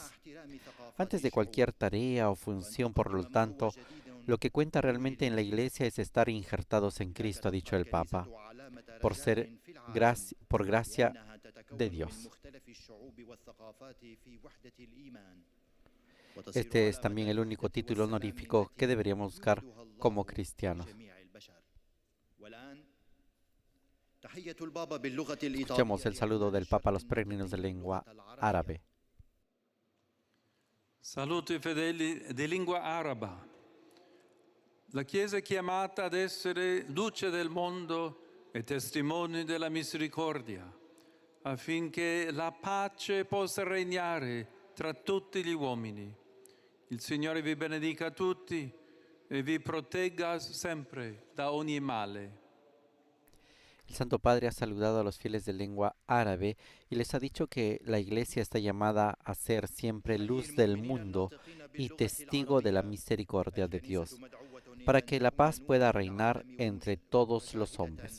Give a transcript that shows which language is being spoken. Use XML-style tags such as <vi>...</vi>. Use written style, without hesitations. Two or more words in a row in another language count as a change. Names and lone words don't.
<es>Antes de cualquier tarea o función, por lo tanto, lo que cuenta realmente en la Iglesia es estar injertados en Cristo, ha dicho el Papa, por gracia de Dios. Este es también el único título honorífico que deberíamos buscar como cristianos. Escuchemos el saludo del Papa a los peregrinos de lengua árabe.</es> <it>Saluto i fedeli di lingua araba. La Chiesa è chiamata ad essere luce del mondo e testimoni della misericordia, affinché la pace possa regnare tra tutti gli uomini. Il Signore vi benedica tutti e vi protegga sempre da ogni male.</it> <es>El Santo Padre ha saludado a los fieles de lengua árabe y les ha dicho que la Iglesia está llamada a ser siempre luz del mundo y testigo de la misericordia de Dios, para que la paz pueda reinar entre todos los hombres.</es>